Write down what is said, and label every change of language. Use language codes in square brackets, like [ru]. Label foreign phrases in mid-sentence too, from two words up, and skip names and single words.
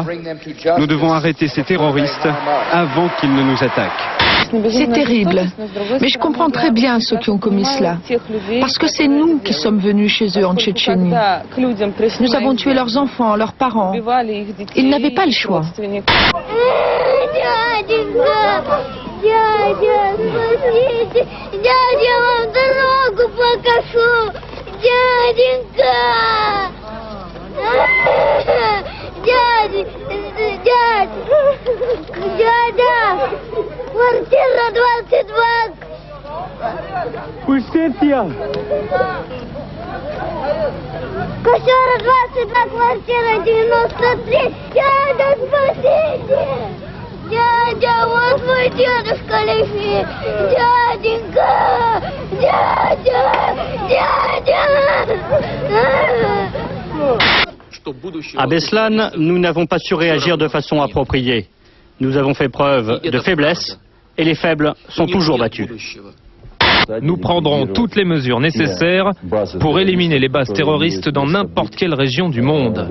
[fr] Nous devons arrêter ces terroristes avant qu'ils ne nous attaquent. C'est terrible, mais je comprends très bien ceux qui ont commis cela, parce que c'est nous qui sommes venus chez eux en Tchétchénie. Nous avons tué leurs enfants, leurs parents. Ils n'avaient pas le choix. [ru] Дядя, спасите! Дядя, вам дорогу покажу! Дяденька! Дядя! Квартира 22! Пустите я! Квартира 22, квартира 93! Дядя, спасите! Дядя, вот мой дедушка лежит! Дяденька! Дядя! [fr] À Beslan, nous n'avons pas su réagir de façon appropriée. Nous avons fait preuve de faiblesse et les faibles sont toujours battus. Nous prendrons toutes les mesures nécessaires pour éliminer les bases terroristes dans n'importe quelle région du monde.